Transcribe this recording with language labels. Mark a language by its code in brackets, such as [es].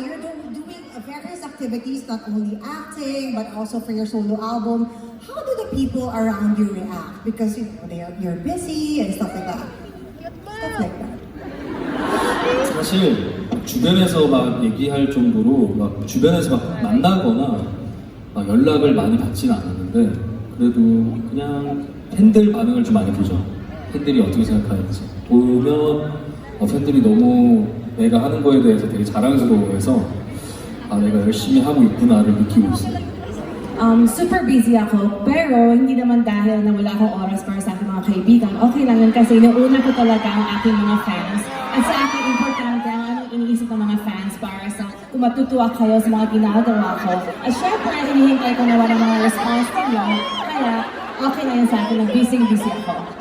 [en] You're doing various activities, not only acting, but also for your solo album. How do the people around you react? Because you're busy and stuff like that. Stuff like that. [ko] 사실 주변에서 막 얘기할 정도로 막 주변에서 막 만나거나 막 연락을 많이 받지는 않았는데 그래도 그냥 팬들 반응을 좀 많이 보죠. 팬들이 어떻게 생각하는지 보면 팬들이 너무 내가 하는 거에 대해서 되게 자랑스러워해서 내가 열심히 하고 있구나를 느끼고 있어요. [en] Super busy [tl] ako, pero hindi naman dahil na wala akong oras para sa aking mga kaibigan. Okay lang yun kasi inuuna ko talaga ang aking mga fans. At sa akin, importante ang anong iniisip ng mga fans para sa kung matutuwa kayo sa mga ginagawa ko. At syempre, hinihintay ko na walang mga response ninyo. Kaya, okay na yun sa akin, busy ako.